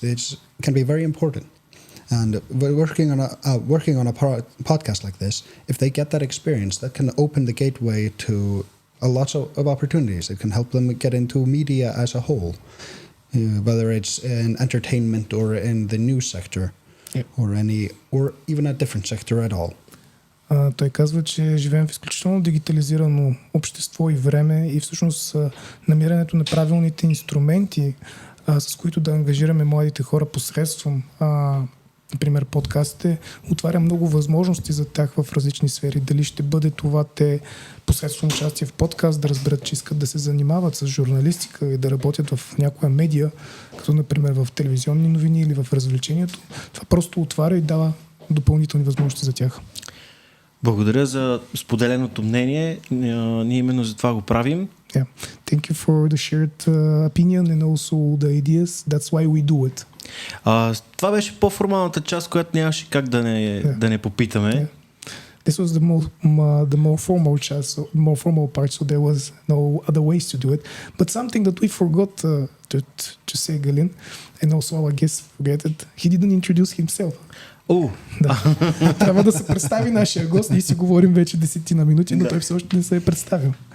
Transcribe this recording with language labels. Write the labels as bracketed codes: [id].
[en] This can be very important. And working on a podcast like this, if they get that experience, that can open the gateway to a lot of opportunities. It can help them get into media as a whole, whether it's in entertainment or in the news sector, or even a different sector at all. [bg] Той казва, че живеем в изключително дигитализирано общество и време и всъщност намирането на правилните инструменти, с които да ангажираме младите хора посредством например, подкастите, отваря много възможности за тях в различни сфери. Дали ще бъде това те посредством участие в подкаст да разберат, че искат да се занимават с журналистика и да работят в някоя медия, като например в телевизионни новини или в развлечението. Това просто отваря и дава допълнителни възможности за тях. Благодаря за споделеното мнение. Ние именно за това го правим. [en] Yeah. Thank you for the shared opinion and also the ideas. That's why we do it. [bg] Това беше по-формалната част, която нямаше как да не попитаме. [en] Yeah. This was the more formal part, so there was no other ways to do it. But something that we forgot to say, Galin, and also our guest forget it, he didn't introduce himself. [bg] Да. Трябва да се представи нашия гост. Ние си говорим вече 10 минути, но той все още не се е представил.